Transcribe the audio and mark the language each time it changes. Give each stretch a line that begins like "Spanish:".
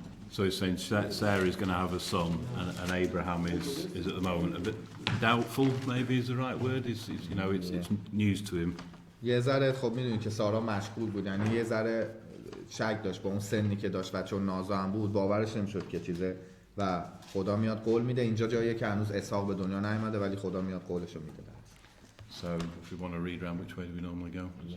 English: So he's saying Sarah is going to have a son, and Abraham is at the moment a bit doubtful. Maybe is the right word. It's news to him.
Persian: یه ذره خب میدونید که سارا مشغول بود، یعنی یه ذره شک داشت با اون سنی که داشت و چون نازا هم بود باورش نمیشد که چیزه و خدا میاد قول میده. اینجا جاییه که هنوز اسحاق به دنیا نیامده ولی خدا میاد قولشو میده.
English: So if we want to read around, which way do we normally go?